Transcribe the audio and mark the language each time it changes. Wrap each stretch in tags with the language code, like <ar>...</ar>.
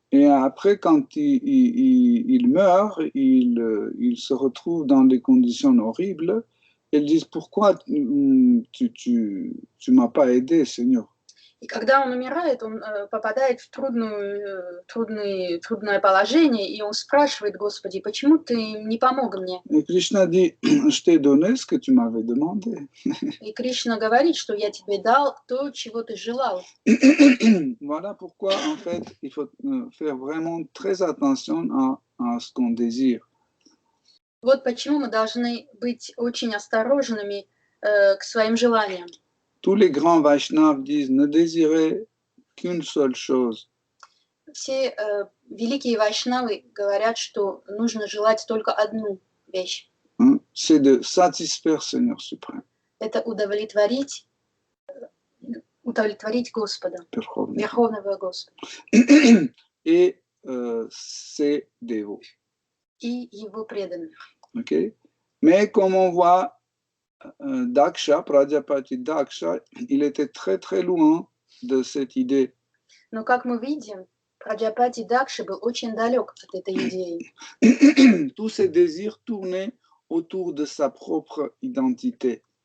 <fr>Et après, quand il meurt, il se retrouve dans des conditions horribles. Ils disent, pourquoi tu m'as pas aidé, Seigneur?</fr> <ru>И когда он умирает, он попадает в трудное положение, и он спрашивает, Господи, почему ты не помог мне?</ru> <fr>Et Krishna dit, je t'ai donné ce que tu m'avais demandé.</fr> <ru>И Кришна говорит, что я тебе дал то, чего ты желал.</ru> <fr>Voilà pourquoi, en fait, il faut faire vraiment très attention à ce qu'on désire.</fr> <ru>Вот почему мы должны быть очень осторожными к своим желаниям.</ru> <fr>Tous les grands Vaishnavas disent, ne désirez qu'une seule chose.</fr> <ru>Все великие вайшнавы говорят, что нужно желать только одну вещь.</ru> <fr>C'est de satisfaire Seigneur suprême.</fr> <ru>Это удовлетворить Господа, Верховного Господа.</ru> <fr>Et ses dévots.</fr> <ru>И его преданных. Okay?</ru> <fr>Mais comme on voit, Daksha, Prajapati Daksha, il était très très loin de cette idée.</fr> <ru>Но как мы видим, Праджапати Дакша был очень далек от этой идеи.</ru> <fr>Tous ses désirs tournaient autour de sa propre identité.</fr>